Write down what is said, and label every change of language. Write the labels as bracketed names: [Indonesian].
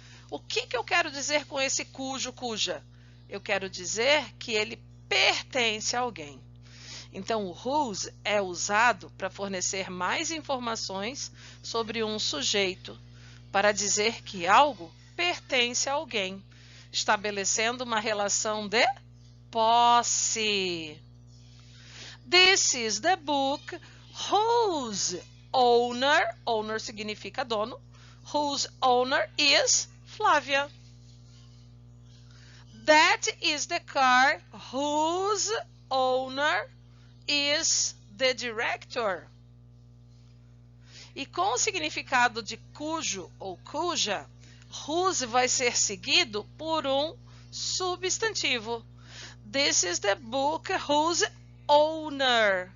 [Portuguese] O que eu quero dizer com esse cujo, cuja? Eu quero dizer que ele pertence a alguém. Então, o whose é usado para fornecer mais informações sobre um sujeito, para dizer que algo pertence a alguém, estabelecendo uma relação de posse. [English] This is the book whose owner, owner [Portuguese] significa dono, [English] whose owner is Flávia. That is the car whose owner is the director. [Portuguese] E com o significado de cujo ou cuja, whose vai ser seguido por um substantivo. [English] This is the book whose owner.